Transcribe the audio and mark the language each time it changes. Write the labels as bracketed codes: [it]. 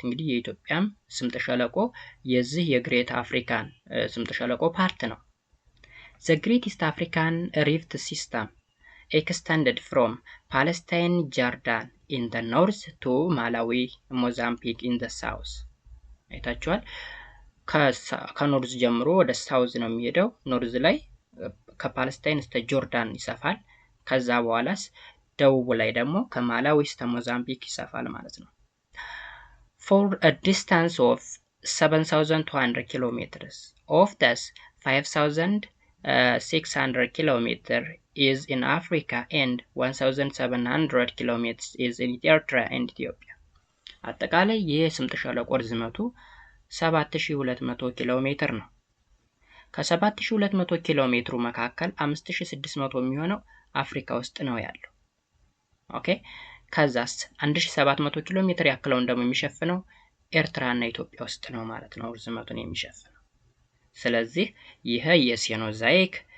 [am] እንግዲህ የኢትዮጵያም ስምጥ ሸለቆ የዚህ የግሬት አፍሪካን ስምጥ ሸለቆ ፓርት ነው። [en] The Great East African Rift System extended from Palestine, Jordan in the north to Malawi, Mozambique in the south. [am] አይታችኋል። ከኖርዝ ጀምሮ ወደ ሳውዝ ነው የሚሄደው። ኖርዝ ላይ ከፓለስታይን እስከ ጆርዳን ይሰፋል። ከዛ በኋላስ ደቡብ ላይ ደግሞ ከማላዊ እስከ ሞዛምቢክ ይሰፋል ማለት ነው። [en] For a distance of 7,200 kilometers. Of this, 5,600 kilometers is in Africa and 1,700 kilometers is in Eritrea and Ethiopia. [am] አጠቃላይ ይህ ስምጥ ሸለቆ ርዝመቱ 7200 ኪሎ ሜትር ነው። ከ7200 ኪሎ ሜትሩ መካከል 5600 የሚሆነው አፍሪካ ውስጥ ነው ያለው። ኦኬ፣ ከዛስ 1700 ኪሎ ሜትር ያክለውን ደግሞ የሚሸፍነው ኤርትራና ኢትዮጵያ ውስጥ ነው ማለት ነው ርዝመቱን የሚሸፍነው። ስለዚህ ይሄ የሴኖዛይክ